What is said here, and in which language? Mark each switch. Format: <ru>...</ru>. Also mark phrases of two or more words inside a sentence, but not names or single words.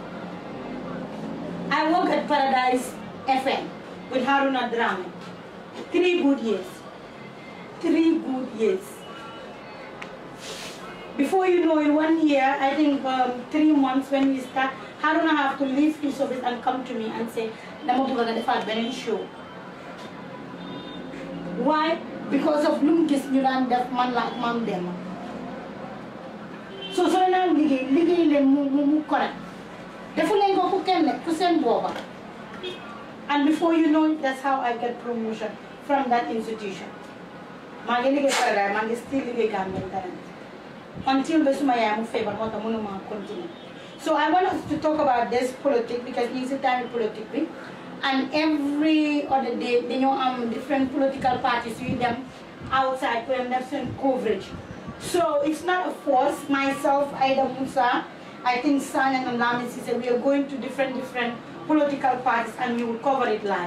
<en>I work at Paradise FM with Haruna Drame. 3 good years. 3 good years. Before you know in 1 year, I think 3 months when we start, Haruna have to leave his office and come to me and say,</en> <wo>"Dama buga nga defar benen show."</wo> <en>Why? Because of</en> <wo>lum gis ñu daan def man la ak mam dem. So na liggéey leen mu correct. Defu leen ko ku kenn ku seen booba.</wo> <en>And before you know it, that's how I get promotion from that institution.</en> <wo>maa ngi liggéey Paradise, maa ngi still liggéey Gambian Talents.</wo> <en>Until the</en> <wo>suma yaay mu feebar moo tax mënuma continue.</wo> <en>So I want us to talk about this politics because it's a time politically. And every other day, they know different political parties with them outside for them coverage. So it's not a force. Myself, Aida Musa, I think San and Lami said we are going to different political parties and we will cover it live.</en>